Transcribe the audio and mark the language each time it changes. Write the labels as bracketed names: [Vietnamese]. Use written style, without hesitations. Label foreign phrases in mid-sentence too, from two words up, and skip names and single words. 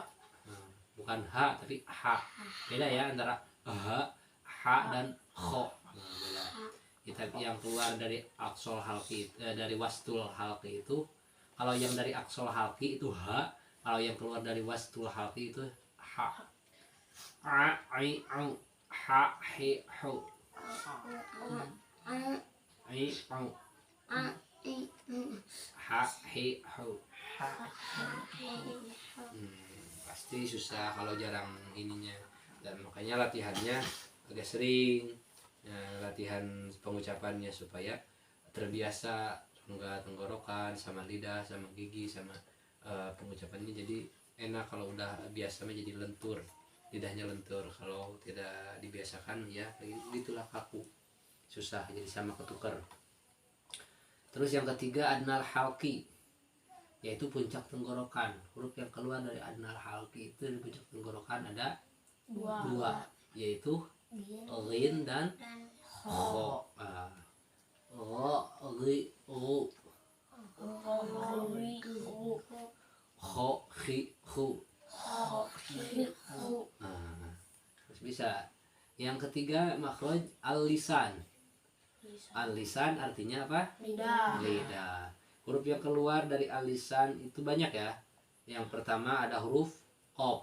[Indonesian] Bukan ha tapi ha. Beda ya antara ha dan kho. Beda. Kita yang keluar dari [Arabic] أقصى الحلق, [Indonesian] dari [Arabic] وسط الحلق [Indonesian] itu, kalau yang dari [Arabic] أقصى الحلق [Indonesian] itu ha, kalau yang keluar dari [Arabic] وسط الحلق [Indonesian] itu ha. A, i, au, ha, he, hu. I, au, ha, he, hu. Pasti susah kalau jarang ininya, dan makanya latihannya agak sering. Latihan pengucapannya supaya terbiasa rongga tenggorokan sama lidah sama gigi sama pengucapannya, jadi enak kalau udah biasa jadi lentur. lidahnya lentur. Kalau tidak dibiasakan ya itulah kaku, susah, jadi sama ketuker. Terus yang ketiga [Arabic] أدنى الحلق, [Indonesian] yaitu puncak tenggorokan. Huruf yang keluar dari [Arabic] أدنى الحلق [Indonesian] itu di puncak tenggorokan ada dua, yaitu ghin dan kho. Ri ru, kho khi khu. Terus bisa. Yang ketiga [Arabic] مخرج اللسان. [Indonesian] Al-lisan artinya apa? Lidah. Huruf yang keluar dari al-lisan itu banyak ya. Yang pertama ada huruf qaf.